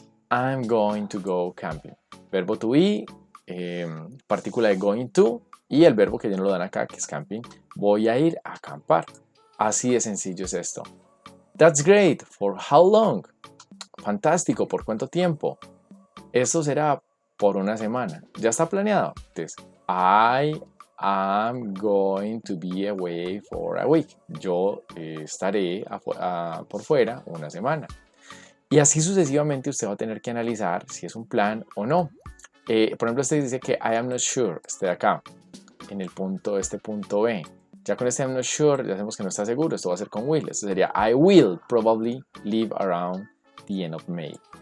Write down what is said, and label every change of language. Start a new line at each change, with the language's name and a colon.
English: I'm going to go camping.
Spanish: Verbo to be, partícula de going to y el verbo que ya no lo dan acá, que es camping. Voy a ir a acampar. Así de sencillo es esto.
English: That's great. For how long?
Spanish: Fantástico. ¿Por cuánto tiempo? Esto será por una semana. ¿Ya está planeado? Entonces,
English: I am going to be away for a week.
Spanish: Yo estaré por fuera una semana. Y así sucesivamente usted va a tener que analizar si es un plan o no. Por ejemplo, este dice que
English: I am not sure,
Spanish: este de acá, en el punto, este punto B. Ya con este
English: I'm not sure,
Spanish: ya sabemos que no está seguro, esto va a ser con will. Esto sería
English: I will probably live around the end of May.